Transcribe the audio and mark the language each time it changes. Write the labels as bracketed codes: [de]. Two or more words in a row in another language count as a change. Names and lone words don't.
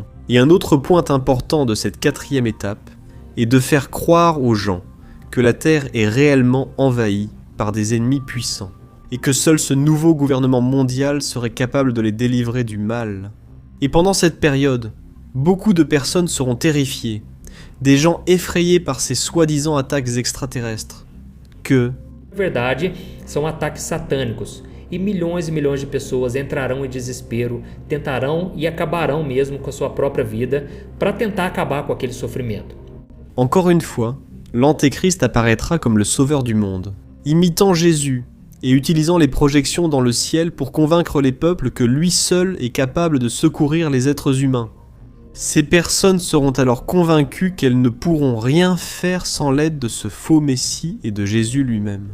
[fr] Et un autre point important de cette 4e étape est de faire croire aux gens que la Terre est réellement envahie par des ennemis puissants, et que seul ce nouveau gouvernement mondial serait capable de les délivrer du mal. Et pendant cette période, beaucoup de personnes seront terrifiées, des gens effrayés par ces soi-disant attaques extraterrestres, que... [pt] Na verdade, são ataques satânicos, e milhões de pessoas entrarão em desespero, tentarão e acabarão mesmo com a sua própria vida para tentar acabar com aquele sofrimento. [fr] Encore une fois, l'Antéchrist apparaîtra comme le sauveur du monde, imitant Jésus et utilisant les projections dans le ciel pour convaincre les peuples que lui seul est capable de secourir les êtres humains. Ces personnes seront alors convaincues qu'elles ne pourront rien faire sans l'aide de ce faux Messie et de Jésus lui-même.